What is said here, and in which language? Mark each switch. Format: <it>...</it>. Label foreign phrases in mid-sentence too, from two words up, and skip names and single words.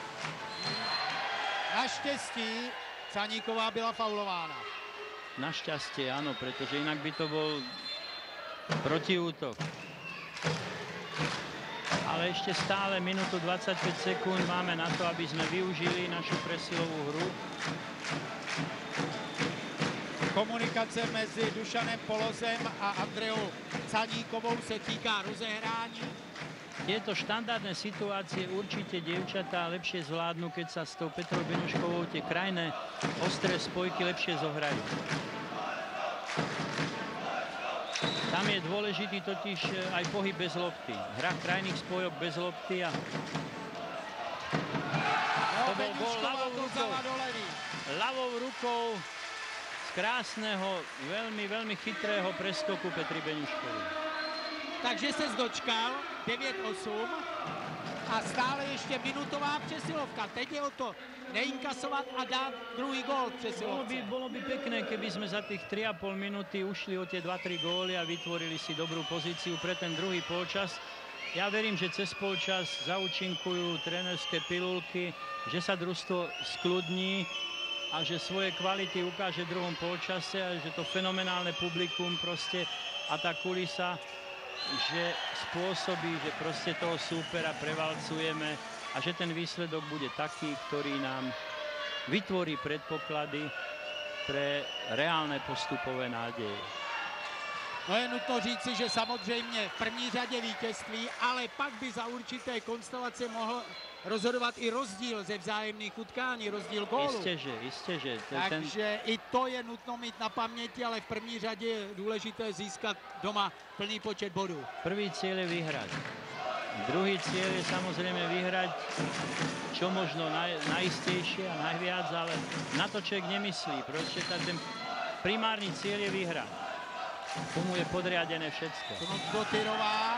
<cs>Naštěstí Caníková byla faulována.</cs> <sk>Našťastie, áno, pretože inak by to bol protiútok. Ale ešte stále minútu 25 sekúnd máme na to, aby sme využili našu presilovú hru.</sk> <cs>Komunikace mezi Dušanem Polozem a Andreou Caníkovou se týká rozehrání.</cs> <sk>Tieto štandardné situácie určite dievčatá lepšie zvládnu, keď sa s tou Petrou Beňuškovou tie krajné ostré spojky lepšie zohrajú. Tam je dôležitý totiž aj pohyb bez lopty. Hra krajných spojok bez lopty a to bol gól ľavou rukou. Ľavou rukou z krásneho, veľmi chytrého preskoku Petry Beňuškovej.</sk> <cs>Takže se dočkal 9-8 a stále ještě minutová přesilovka. Teď je o to neinkasovat a dát druhý gól v přesilovce.</cs> <sk>Bolo by pekné, keby sme za tých 3,5 minúty ušli o tie 2-3 góly a vytvorili si dobrú pozíciu pre ten druhý polčas. Ja verím, že cez polčas zaúčinkujú trénerské pilulky, že sa družstvo skľudní a že svoje kvality ukáže v druhom polčase a že to fenomenálne publikum proste a tá kulisa, že spôsobí, že proste toho súpera prevalcujeme a že ten výsledok bude taký, ktorý nám vytvorí predpoklady pre reálne postupové nádeje.</sk> <cs>No je nutno říci, že samozřejmě v první řadě vítězství, ale pak by za určité konstelace mohl rozhodovat i rozdíl ze vzájemných utkání, rozdíl gólu. Istěže. Takže i to je nutno mít na paměti, ale v první řadě je důležité získat doma plný počet bodů.</cs> <sk>Prvý cieľ je vyhrať. Druhý cieľ je samozrejme vyhrať čo možno najistejšie a najviac, ale na to človek nemyslí. Proste ten primárny cieľ je vyhrať. Tomu je podriadené všetko. Knutsdottirová.</sk>